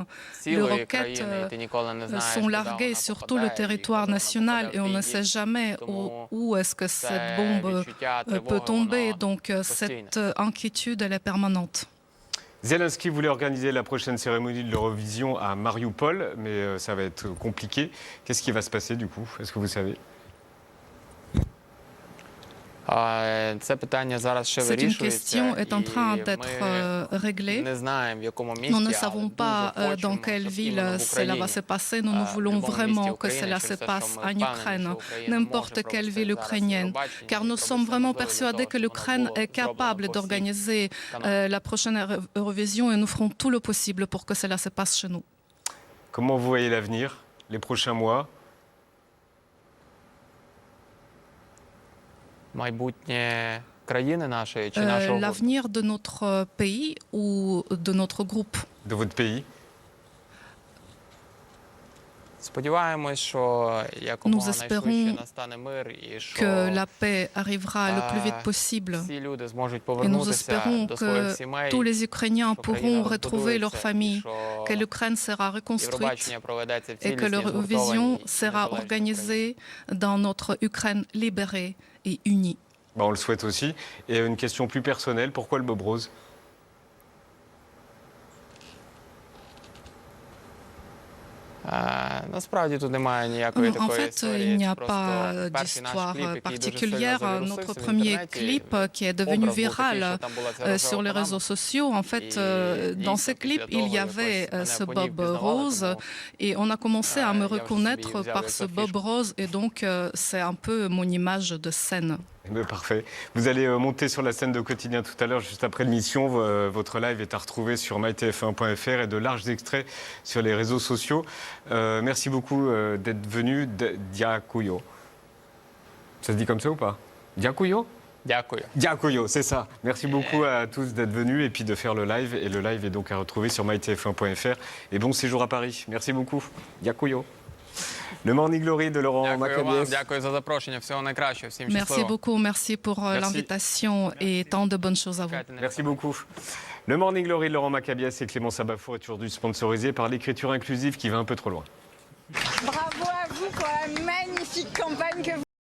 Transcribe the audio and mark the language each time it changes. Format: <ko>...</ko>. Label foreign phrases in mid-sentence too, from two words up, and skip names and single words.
<fr>Les roquettes sont larguées sur tout le territoire national et on ne sait jamais où est-ce que cette bombe peut tomber. Donc cette inquiétude, elle est permanente. Zelensky voulait organiser la prochaine cérémonie de l'Eurovision à Mariupol, mais ça va être compliqué. Qu'est-ce qui va se passer du coup? Est-ce que vous savez?</fr> <uk>Це питання зараз ще</uk> <fr>Cette une</fr> <uk>вирішується.</uk> <fr>question est en train</fr> <uk>і</uk> <fr>d'être</fr> <uk>ми</uk> <fr>réglée.</fr> <uk>не знаємо, в якому місці,</uk> <fr>Nous ne</fr> <uk>але</uk> <fr>savons</fr> <uk>дуже</uk> <fr>pas</fr> <uk>хочемо,</uk> <fr>dans quelle</fr> <uk>щоб іменно</uk> <fr>ville</fr> <uk>в</uk> <fr>cela va</fr> <uk>Україні,</uk> <fr>se passer. Nous, nous</fr> <uk>в</uk> <fr>voulons</fr> <uk>любому</uk> <fr>vraiment</fr> <uk>місті</uk> <fr>que</fr> <uk>України,</uk> <fr>cela</fr> <uk>через</uk> <fr>se</fr> <uk>те, що</uk> <fr>passe</fr> <uk>ми</uk> <fr>en</fr> <uk>впевнені,</uk> <fr>Ukraine,</fr> <uk>що Україна</uk> <fr>n'importe</fr> <uk>може</uk> <fr>quelle</fr> <uk>провести</uk> <fr>ville</fr> <uk>зараз</uk> <fr>ukrainienne,</fr> <uk>Євробачення,</uk> <fr>car nous</fr> <uk>зробити</uk> <fr>sommes</fr> <uk>все</uk> <fr>vraiment</fr> <uk>можливе для</uk> <fr>persuadés</fr> <uk>того,</uk> <fr>que</fr> <uk>щоб воно</uk> <fr>l'Ukraine</fr> <uk>було</uk> <fr>est</fr> <uk>зроблено</uk> <fr>capable</fr> <uk>по всіх</uk> <fr>d'organiser</fr> <uk>каналах.</uk> <fr>la prochaine Eurovision et nous ferons tout le possible pour que cela se passe chez nous. Comment vous voyez l'avenir, les prochains mois?</fr> <uk>Майбутнє країни нашої чи нашого гурту?</uk> <fr>L'avenir de notre pays ou de notre groupe? De votre pays?</fr> <uk>Сподіваємось, що якомога</uk> <fr>Nous</fr> <uk>найшвидше</uk> <fr>espérons</fr> <uk>настане мир і що</uk> <fr>Que la paix arrivera le plus vite possible.</fr> <uk>всі люди зможуть</uk> <fr>Et nous</fr> <uk>повернутися</uk> <fr>espérons</fr> <uk>до своїх</uk> <fr>que</fr> <uk>сімей,</uk> <fr>tous les Ukrainiens</fr> <uk>що країна</uk> <fr>pourront retrouver leur</fr> <uk>розбудується,</uk> <fr>famille,</fr> <uk>що</uk> <fr>que l'Ukraine sera reconstruite</fr> <uk>Євробачення проведеться в</uk> <fr>et que</fr> <uk>цілісній,</uk> <fr>l'Eurovision</fr> <uk>згуртованій,</uk> <fr>sera</fr> <uk>незалежній Україні.</uk> <fr>organisée dans notre Ukraine libérée et unie. Bah, on le souhaite aussi. Et une question plus personnelle, pourquoi le bob rose?</fr> <uk>Насправді тут немає ніякої</uk> <fr>En</fr> <uk>такої</uk> <fr>fait,</fr> <uk>історії.</uk> <fr>il n'y</fr> <uk>Це</uk> <fr>a</fr> <uk>просто</uk> <fr>pas</fr> <uk>перший наш</uk> <fr>d'histoire</fr> <uk>кліп, який дуже сильно</uk> <fr>particulière.</fr> <uk>завірусився</uk> <fr>Notre</fr> <uk>в</uk> <fr>premier</fr> <uk>інтернеті.</uk> <fr>clip qui est devenu</fr> <uk>Образ був такий,</uk> <fr>viral</fr> <uk>що там була ця рожева</uk> <fr>sur les</fr> <uk>панама.</uk> <fr>réseaux sociaux. En fait, Et dans</fr> <uk>дійсно,</uk> <fr>ces clips,</fr> <uk>після</uk> <fr>il</fr> <uk>того</uk> <fr>y avait</fr> <uk>якось мене</uk> <fr>ce</fr> <uk>по ній</uk> <fr>bob</fr> <uk>впізнавали,</uk> <fr>rose</fr> <uk>тому,</uk> <fr>et on a commencé à me</fr> <uk>я вже собі</uk> <fr>reconnaître</fr> <uk>взяв</uk> <fr>par</fr> <uk>як</uk> <fr>ce bob</fr> <uk>афішку.</uk> <fr>rose et donc c'est un peu mon image de scène. Mais parfait. Vous allez monter sur la scène de Quotidien tout à l'heure, juste après l'émission. Votre live est à retrouver sur mytf1.fr et de larges extraits sur les réseaux sociaux. Merci beaucoup d'être venu. Diakuyo. Ça se dit comme ça ou pas? Diakuyo?</fr> <uk>Дякую.</uk> <fr>Diakuyo, c'est ça. Merci beaucoup à tous d'être venus et puis de faire le live. Et le live est donc à retrouver sur mytf1.fr. Et bon séjour à Paris. Merci beaucoup. Diakuyo. Le Morning Glory de Laurent</fr> <uk>Дякую вам,</uk> <fr>Maccabies.</fr> <uk>дякую за запрошення. Всього найкращого. Всім</uk> <fr>Merci</fr> <uk>щасливо.</uk> <fr>beaucoup, merci pour Merci. l'invitation et tant de bonnes choses à vous. Merci beaucoup. Le Morning Glory de Laurent Maccabies et Clément Sabafour est aujourd'hui sponsorisé par l'écriture inclusive qui va un peu trop loin. Bravo à vous pour la magnifique campagne que vous</fr>